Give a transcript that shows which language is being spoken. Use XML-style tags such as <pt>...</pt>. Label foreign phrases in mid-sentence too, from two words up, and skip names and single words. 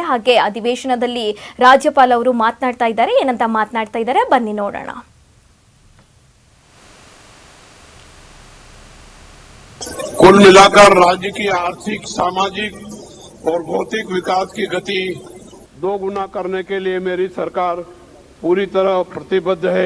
<kn>ಹಾಗೆ ಅಧಿವೇಶನದಲ್ಲಿ ರಾಜ್ಯಪಾಲ ಅವರು ಮಾತನಾಡ್ತಾ ಇದ್ದಾರೆ. ಏನಂತ ಮಾತನಾಡ್ತಾ ಇದ್ದಾರೆ ಬನ್ನಿ ನೋಡೋಣ.</kn> <hi>कुल मिलाकर राज्य की आर्थिक, सामाजिक और भौतिक विकास की गति दोगुना करने के लिए मेरी सरकार पूरी तरह प्रतिबद्ध है।</hi>